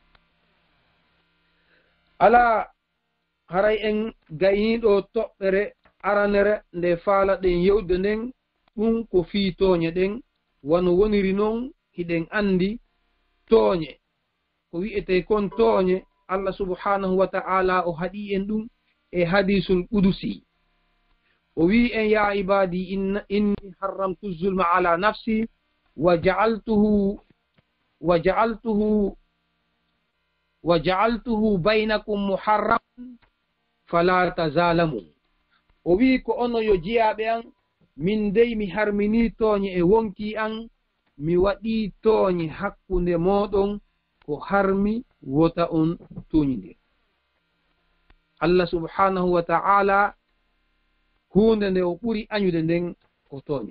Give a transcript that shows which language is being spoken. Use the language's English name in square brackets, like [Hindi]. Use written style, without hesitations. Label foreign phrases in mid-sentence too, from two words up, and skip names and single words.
[Fula] ala haray en gayniɗo toɓɓere aranere nde faala ɗen yewde nden ɗum ko fii tooñe ɗen. wano woniri noon hiɗen andi tooñe ko wi'ete kon tooñe [Arabic] الله سبحانه وتعالى [Fula] o haɗi en ɗum e [Arabic] الحديث القدسي. [Fula] o wi en [Arabic] يا عبادي إني حرمت الظلم على نفسي وجعلته بينكم محرما فلا تظالموا. [Fula] o wi ko ono yo jiyaɓe an min dey mi harmini tooñe e wonki an, mi waɗi tooñe hakkunde moɗon ko harmi wota on toñide. [Arabic] الله سبحانه وتعالى [Fula] hunde nde o ɓuri añude nden ko tooñe.